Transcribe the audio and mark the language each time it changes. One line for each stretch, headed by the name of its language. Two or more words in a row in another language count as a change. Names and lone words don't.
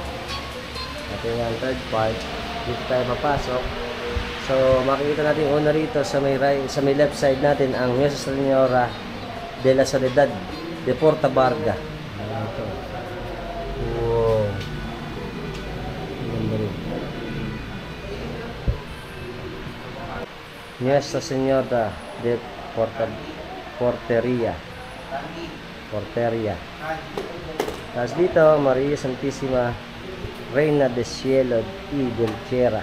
Filipino: Ito yung third part. Dito tayo papasok. So, makikita natin una rito sa may left side natin ang Nuestra Señora de la Soledad de Porta Barga. Ito. Wow. Ganda rin. Nuestra Señora de Porteria. Tapos dito, Maria Santissima Reina de Cielo y del Tierra.